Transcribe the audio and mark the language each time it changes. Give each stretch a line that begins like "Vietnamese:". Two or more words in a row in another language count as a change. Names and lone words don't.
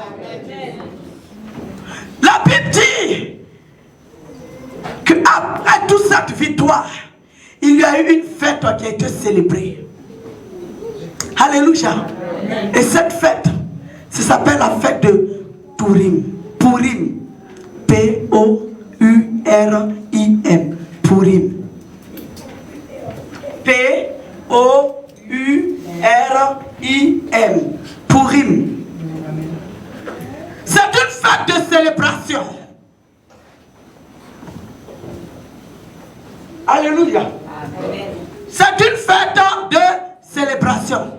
French: La Bible dit qu'après toute cette victoire, il y a eu une fête qui a été célébrée. Alléluia. Et cette fête, ça s'appelle la fête de Purim. Purim. P-O-U-R-I-M. Purim. P-O-U-R-I-M. Purim. C'est une fête de célébration. Alléluia. C'est une fête de célébration.